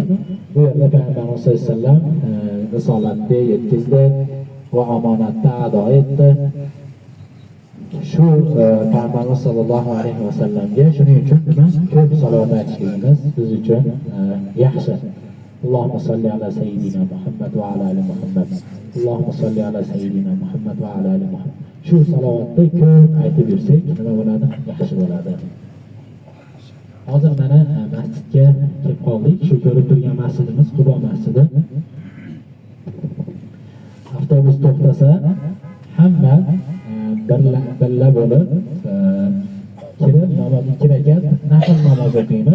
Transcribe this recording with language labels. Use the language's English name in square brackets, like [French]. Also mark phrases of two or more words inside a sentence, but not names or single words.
[Uzbek] Bu yerda Payg'ambarimiz [Arabic] صلى الله عليه وسلم [Uzbek] risolatni yetkazdi va omonatni ado etdi. Shu Payg'ambarimiz [Arabic] صلى الله عليه وسلم ga [Uzbek] shuning uchun nima? Ko'p salovat aytishligimiz biz uchun yaxshi. [Arabic] اللهم صل على سيدنا محمد وعلى آل محمد. اللهم صل على سيدنا محمد وعلى آل محمد. [Uzbek] Shu salovatni ko'p aytib yursak, nima bo'ladi? Yaxshi bo'ladi. Hozir mana masjidga kelib qoldik. Shu ko'rib turgan masjidimiz Qubo masjidi. Avtobus to'xtasa, hamma birla bo'lib kirib namoz 2 rakat nafl namoz o'qiymiz.